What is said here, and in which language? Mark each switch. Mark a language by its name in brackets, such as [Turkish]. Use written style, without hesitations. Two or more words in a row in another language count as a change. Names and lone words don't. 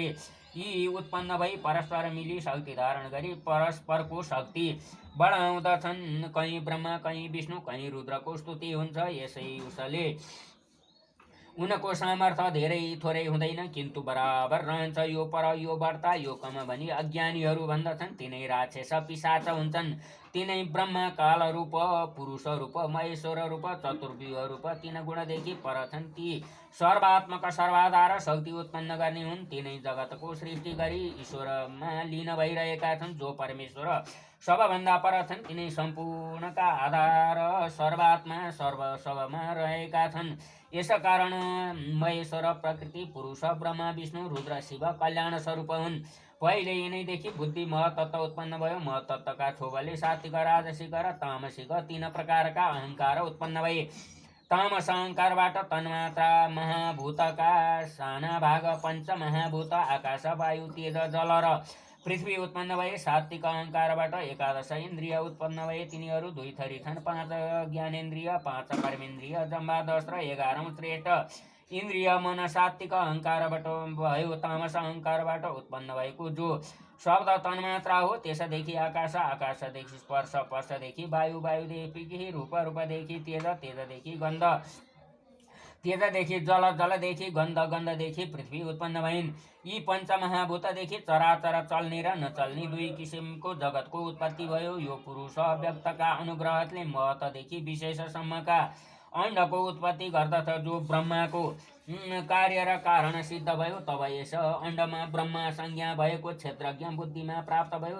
[Nepali] यी उत्पन्न भई परस्पर मिली शक्ति धारण गरी परस्परको शक्ति बढाउँदछन्। कहीँ ब्रह्मा कहीँ विष्णु कहीँ रुद्रको स्तुति हुन्छ। यसै उसले उनको सामर्थ्य धेरै थोरै हुँदैन, किन्तु बराबर रहन्छ। यो पर यो बढ्ता यो कम भनी अज्ञानीहरू भन्दछन्। तिनै राक्षस पिशाच हुन्छन्। तिनै ब्रह्मा काल रूप पुरुष रूप महेश्वर रूप चतुर्व्यूह रूप 3 गुणदेखि पर छन्। ती सर्वात्मक सर्वाधार शक्ति उत्पन्न गर्ने हुन्। तिनै जगतको सृष्टि गरी ईश्वरमा लीन भइरहेका छन्। जो परमेश्वर सबभन्दा पर छन् तिनै सम्पूर्णका आधार सर्वात्मा सर्वसवमा रहेका छन्। यस कारण महेश्वर प्रकृति पुरुष ब्रह्मा विष्णु रुद्र शिव कल्याण स्वरूप हुन्। पहिले यिनैदेखि बुद्धि महतत्व उत्पन्न भयो। महतत्वका छोबले सात्विक राजसिक र तामसिक 3 प्रकारका अहंकार उत्पन्न भए। तामस अहंकारबाट तन्मात्रा महाभूतका साना भाग 5 महाभूत आकाश वायु तेज जल र पृथ्वी उत्पन्न भए। सात्विक अहंकारबाट 11 इन्द्रिय उत्पन्न भए। तिनीहरू 2 थरी छन्। 5 ज्ञानेन्द्रिय 5 कर्मेन्द्रिय जम्मा 10 र 11औं श्रेष्ठ इन्द्रिय मन सात्विक अहंकारबाट भयो। तामस अहंकारबाट उत्पन्न भएको जो शब्द तन्मात्रा हो, त्यसदेखि आकाश, आकाशदेखि स्पर्श, स्पर्शदेखि वायु, वायुदेखि रूप, रूपदेखि तेज, तेजदेखि गन्ध, तेजदेखि जल, जलदेखि गन्ध, गन्धदेखि पृथ्वी उत्पन्न भइन्। यी 5 महाभूतदेखि चराचर चल्ने र नचल्ने 2 किसिमको जगतको उत्पत्ति भयो। यो पुरुष अव्यक्तका अनुग्रहले महतदेखि विशेषसम्मका अण्डको उत्पत्ति गर्दछ। जो ब्रह्माको कार्य र कारण सिद्ध भयो, तब यस अण्डमा ब्रह्मा संज्ञा भएको क्षेत्रज्ञ बुद्धिमा प्राप्त भयो।